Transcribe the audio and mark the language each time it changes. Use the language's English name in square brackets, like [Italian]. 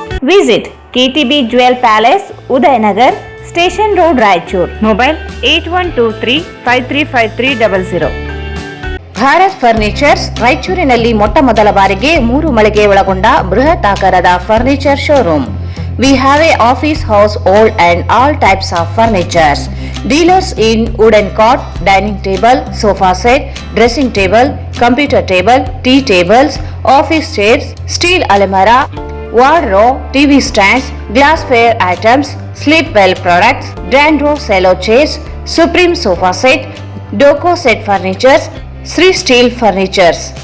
[English] Visit KTB Jewel Palace, Udayanagar, Station Road, Raichur. Mobile 8123535300. [Kannada] Bharat furnitures ರಾಯಚೂರಿನಲ್ಲಿ ಮೊದಲ ಬಾರಿಗೆ 3 ಮಳಿಗೆ ಒಳಗೊಂಡ ಬೃಹತ್ ಆಕಾರದ furniture showroom. [English] We have a office house, old and all types of furnitures. Dealers in wooden cot, dining table, sofa set, dressing table, computer table, tea tables, office chairs, steel almirah, wardrobe, TV stands, glassware items, sleepwell products, Dandro cello chairs, Supreme sofa set, Doco set furnitures, Sri Steel furnitures.